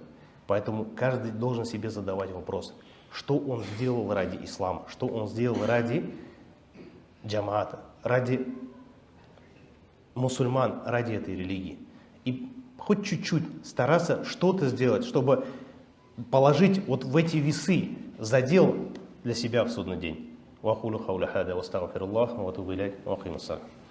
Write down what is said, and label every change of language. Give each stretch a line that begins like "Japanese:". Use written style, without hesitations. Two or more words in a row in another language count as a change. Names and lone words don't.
Russian: Поэтому каждый должен себе задавать вопрос, что он сделал ради ислама, что он сделал ради джамаата, ради мусульман, ради этой религии. И хоть чуть-чуть стараться что-то сделать, чтобы положить вот в эти весы задел для себя в судный день.
Arabic: وأقول قولي هذا وأستغفر الله وأتوب إليه وأقيم الصلاة.